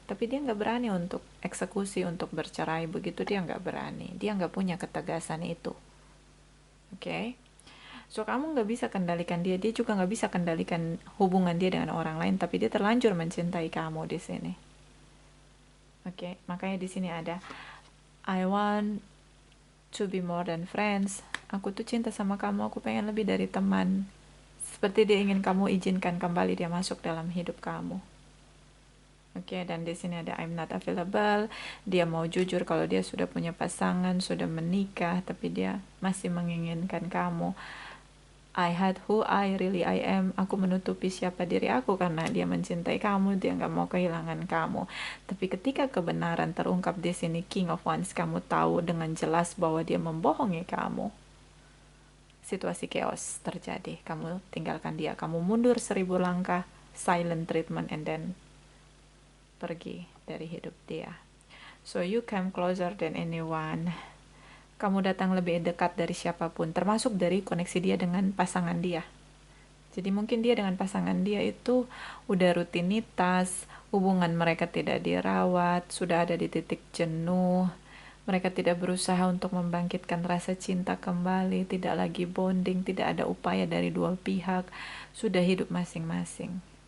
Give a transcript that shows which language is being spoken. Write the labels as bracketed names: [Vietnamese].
[Indonesian] Tapi dia nggak berani untuk eksekusi, untuk bercerai begitu, dia nggak berani. Dia nggak punya ketegasan itu. Oke? So, kamu nggak bisa kendalikan dia. Dia juga nggak bisa kendalikan hubungan dia dengan orang lain, tapi dia terlanjur mencintai kamu di sini. Oke? Makanya di sini ada [English] I want to be more than friends. [Indonesian] Aku tuh cinta sama kamu, aku pengen lebih dari teman. Seperti dia ingin kamu izinkan kembali dia masuk dalam hidup kamu. Oke, dan di sini ada [English] I'm not available. [Indonesian] Dia mau jujur kalau dia sudah punya pasangan, sudah menikah, tapi dia masih menginginkan kamu. [English] I hide who I really I am. [Indonesian] Aku menutupi siapa diri aku karena dia mencintai kamu, dia nggak mau kehilangan kamu. Tapi ketika kebenaran terungkap di sini, King of Wands, kamu tahu dengan jelas bahwa dia membohongi kamu. Situasi chaos terjadi, kamu tinggalkan dia, kamu mundur 1000 langkah, [English] silent treatment, and then [Indonesian] pergi dari hidup dia. [English] So you came closer than anyone. [Indonesian] Kamu datang lebih dekat dari siapapun, termasuk dari koneksi dia dengan pasangan dia. Jadi mungkin dia dengan pasangan dia itu udah rutinitas, hubungan mereka tidak dirawat, sudah ada di titik jenuh. Mereka tidak berusaha untuk membangkitkan rasa cinta kembali, tidak lagi bonding, tidak ada upaya dari dua pihak, sudah hidup masing-masing.